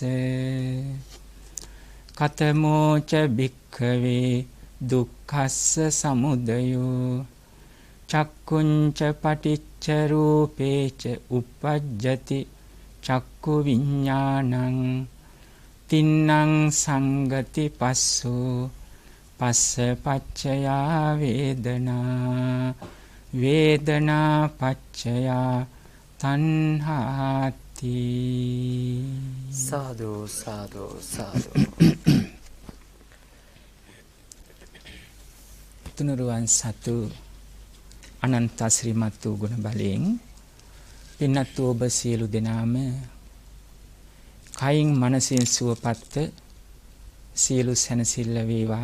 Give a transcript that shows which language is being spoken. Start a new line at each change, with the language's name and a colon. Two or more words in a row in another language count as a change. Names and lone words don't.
Pali: කතමෝච භික්ඛවේ දුක්ඛස්ස සමුදයෝ චක්කුංච පටිච්ච රූපේච uppajjati චක්කු විඤ්ඤාණං තින්නං සංගති පස්සෝ පස්ස පච්චයා වේදනා වේදනා පච්චයා තණ්හාති.
Sinhala: සාදු සාදු සාදු. තුනුරුවන් සතු අනන්ත ශ්‍රීමත් වූ ගුණ බලයෙන් පින්වත් ඔබ සියලු දෙනාම කයින් මනසින් සුවපත්ව සියලු සැනසෙල්ල වේවා.